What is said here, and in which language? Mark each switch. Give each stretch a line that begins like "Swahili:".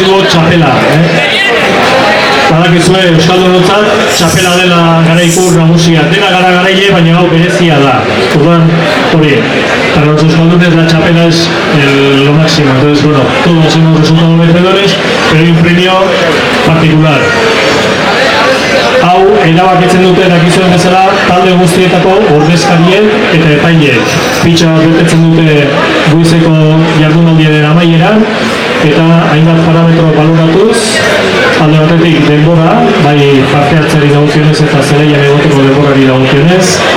Basque: Txapela, badakizue euskaldunontzat txapela dela garaiko nagusia. Dena gara garaile, baina hau berezia da. Orduan, hori,
Spanish: para los euskaldunes la chapela es lo máximo. Entonces, bueno, todos hemos resultado vencedores, pero hay un premio particular.
Basque: Hau, erabakitzen dute dakizuen bezala, talde guztietako ordezkarien eta epaileek. Pitxa bat betetzen dute goizeko jardunaldiaren amaieran, eta hainbat parametro baloratuz, alde batetik denbora, bai parte hartzari dagokionez eta zeleian egoteko denborari dagokionez,